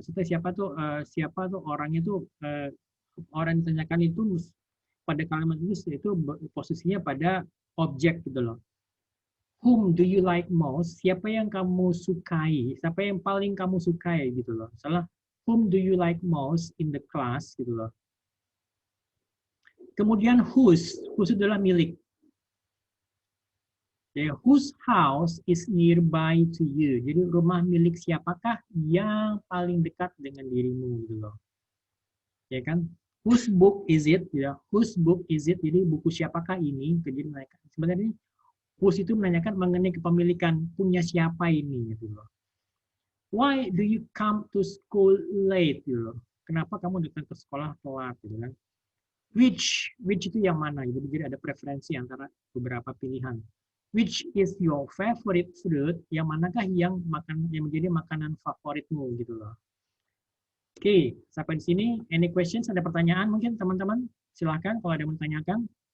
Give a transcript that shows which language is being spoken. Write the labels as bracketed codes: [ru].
[id] Siapa tuh orangnya tuh orang yang ditanyakan itu pada kalimat itu posisinya pada objek gitu loh. [en] Whom do you like most? [id] Siapa yang kamu sukai? Siapa yang paling kamu sukai gitu loh. Salah. [en] Whom do you like most in the class [id] gitu loh. Kemudian whose adalah milik. [en] Ya, whose house is nearby to you? [id] Jadi rumah milik siapakah yang paling dekat dengan dirimu gitu loh. Ya kan? [en] Whose book is it? Ya, whose book is it? [id] Jadi buku siapakah ini? Jadi mereka sebenarnya whose itu menanyakan mengenai kepemilikan punya siapa ini gitu loh. [en] Why do you come to school late [id] gitu loh. Kenapa kamu datang ke sekolah telat gitu kan? Which itu yang mana? Jadi ada preferensi antara beberapa pilihan. [en] Which is your favorite fruit? [id] Yang manakah yang menjadi makanan favoritmu gitu loh. Oke, sampai di sini. [en] Any questions? [id] Ada pertanyaan mungkin teman-teman? Silakan kalau ada yang menanyakan.